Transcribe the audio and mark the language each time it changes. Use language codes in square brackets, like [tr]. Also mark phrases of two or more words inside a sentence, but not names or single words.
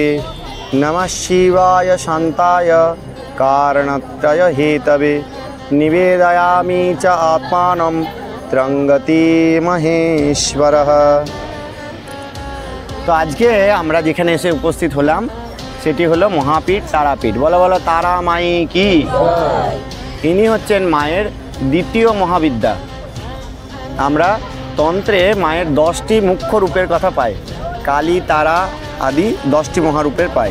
[sa] नमः शिवाय शान्ताय कारणत्रय हेतवे निवेदयामि च आत्मानं त्रयंगति महेश्वरः। [bn] তো আজ কে আমরা যেখানে এসে উপস্থিত হলাম সেটি হলো মহাপীঠ তারাপীঠ। বলো বলো তারা মাই কি। ইনি হচ্ছেন মায়ের দ্বিতীয় মহাবিদ্যা। আমরা তন্ত্রে মায়ের 10টি মুখ্য রূপের কথা পাই, কালী তারা আদি 10টি মহারূপের পাই।